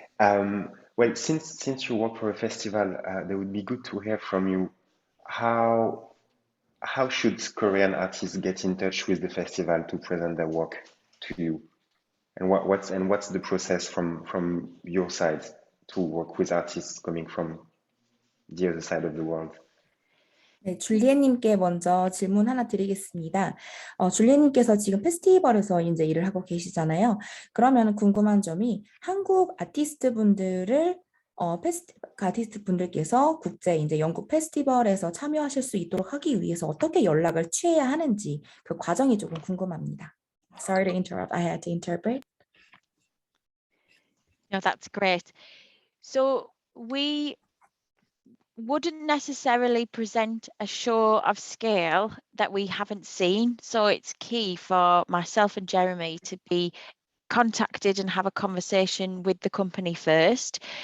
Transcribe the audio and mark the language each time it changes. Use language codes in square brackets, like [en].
[en] Well, since you work for a festival, it would be good to hear from you how how should Korean artists get in touch with the festival to present their work to you? And what's the process from your side to work with artists coming from the other side of the world? [ko] 네, 줄리엣님께 먼저 질문 하나 드리겠습니다. 줄리엣님께서 지금 페스티벌에서 이제 일을 하고 계시잖아요. 그러면 궁금한 점이 한국 아티스트 분들을 아티스트 분들께서 국제 이제 영국 페스티벌에서 참여하실 수 있도록 하기 위해서 어떻게 연락을 취해야 하는지 그 과정이 조금 궁금합니다. [en] Sorry to interrupt. I had to interpret. No, that's great. So we wouldn't necessarily present a show of scale that we haven't seen. So it's key for myself and Jeremy to be contacted and have a conversation with the company first.